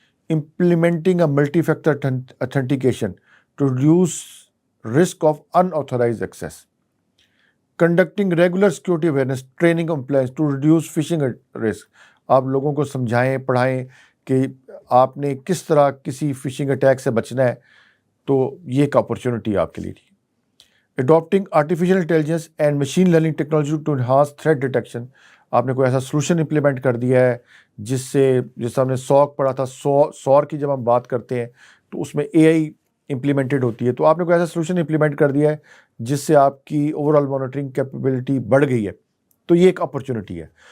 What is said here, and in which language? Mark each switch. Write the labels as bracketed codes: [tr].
[en] Implementing a multi-factor authentication to reduce risk of unauthorized access. Conducting regular security awareness training compliance to reduce phishing risk. [ur] آپ لوگوں کو سمجھائیں, پڑھائیں کہ آپ نے کس طرح کسی فشنگ اٹیک سے بچنا ہے, تو یہ ایک اپرچونیٹی آپ کے لیے تھی. [en] Adopting artificial intelligence and machine learning technology to enhance threat detection. [ur] آپ نے کوئی ایسا سولوشن امپلیمنٹ کر دیا ہے جس سے, جیسے ہم نے SOC پڑھا تھا, SOAR کی جب ہم بات کرتے ہیں تو اس میں AI امپلیمنٹڈ ہوتی ہے. تو آپ نے کوئی ایسا سولوشن امپلیمنٹ کر دیا ہے جس سے آپ کی اوور آل مانیٹرنگ کیپیبلٹی بڑھ گئی ہے, تو یہ ایک اپرچونیٹی ہے.